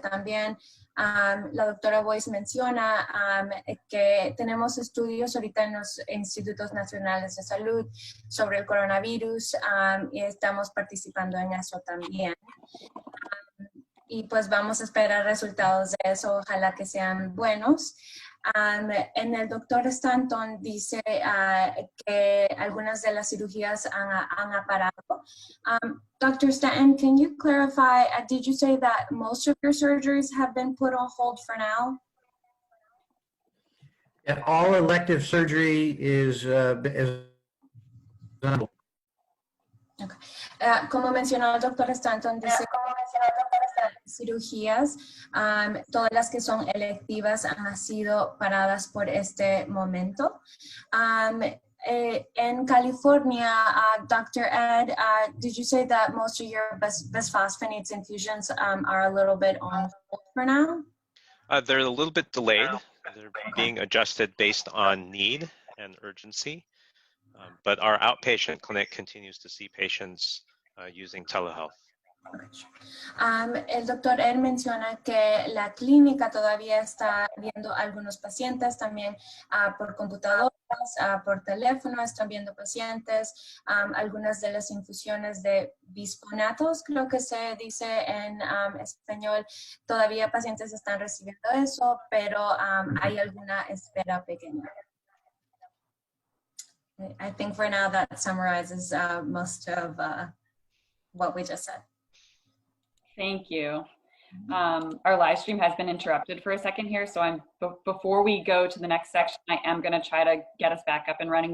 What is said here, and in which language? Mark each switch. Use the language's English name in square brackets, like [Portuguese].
[Spanish] También la doctora Boyce menciona que tenemos estudios ahorita en los Institutos Nacionales de Salud sobre el coronavirus y estamos participando en eso también. Y pues vamos a esperar resultados de eso, ojalá que sean buenos. En el doctor Stanton dice que algunas de las cirugías han parado. [English] Dr. Stanton, can you clarify, did you say that most of your surgeries have been put on hold for now? Yeah, all elective surgery is done. Okay. [Spanish] Como mencionó el doctor Stanton, dice cirugías, todas las que son electivas han sido paradas por este momento. [English] In California, Dr. Ed, did you say that most of your bisphosphonates infusions are a little bit on hold for now? They're a little bit delayed. They're being adjusted based on need and urgency. But our outpatient clinic continues to see patients using telehealth. [Spanish] El doctor Ed menciona que la clínica todavía está viendo algunos pacientes también por computadoras, por teléfono, están viendo pacientes, algunas de las infusiones de bisfonatos, creo que se dice en español, todavía pacientes están recibiendo eso, pero hay alguna espera pequeña. [English] I think for now that summarizes most of what we just said. Thank you. Our live stream has been interrupted for a second here, so before we go to the next section, I am going to try to get us back up and running.